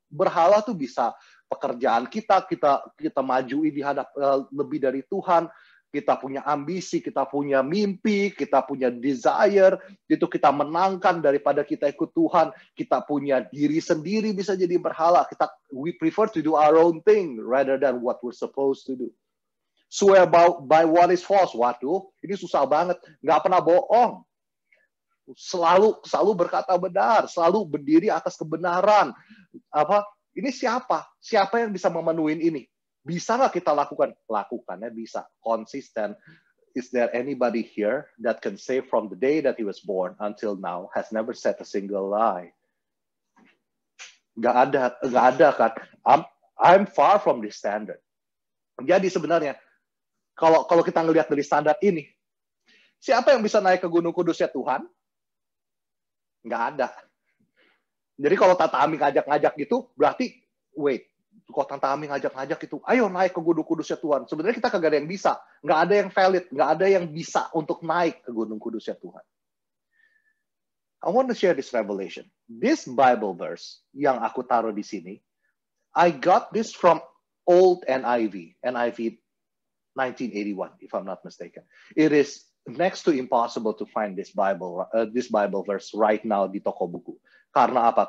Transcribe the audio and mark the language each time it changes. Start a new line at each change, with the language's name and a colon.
Indonesian: Berhala itu bisa pekerjaan kita majuin di hadap lebih dari Tuhan. Kita punya ambisi, kita punya mimpi, kita punya desire. Itu kita menangkan daripada kita ikut Tuhan. Kita punya diri sendiri bisa jadi berhala.
English: We prefer to do our own thing rather than what we're supposed to do. Swear by what is false.
Indonesian: Waduh, ini susah banget. Nggak pernah bohong. Selalu berkata benar. Selalu berdiri atas kebenaran. Ini siapa? Siapa yang bisa memenuhi ini? Bisa nggak kita lakukan? Lakukannya bisa. Konsisten.
English: Is there anybody here that can say from the day that he was born until now has never said a single lie?
Indonesian: Nggak ada kan?
English: I'm far from this standard.
Indonesian: Jadi sebenarnya kalau kita ngelihat dari standar ini, siapa yang bisa naik ke Gunung Kudus ya Tuhan? Nggak ada. Jadi kalau Tante Ami ngajak-ngajak gitu, berarti kalau Tante Ami ngajak-ngajak itu, ayo naik ke Gunung Kudus ya Tuhan. Sebenarnya kita kagak ada yang bisa. Nggak ada yang valid. Nggak ada yang bisa untuk naik ke Gunung Kudus ya Tuhan.
English: I want to share this revelation. This Bible verse
Indonesian: yang aku taruh di sini,
English: I got this from old NIV 1981, if I'm not mistaken. It is next to impossible to find this Bible verse right now
Indonesian: di toko buku. Karena apa?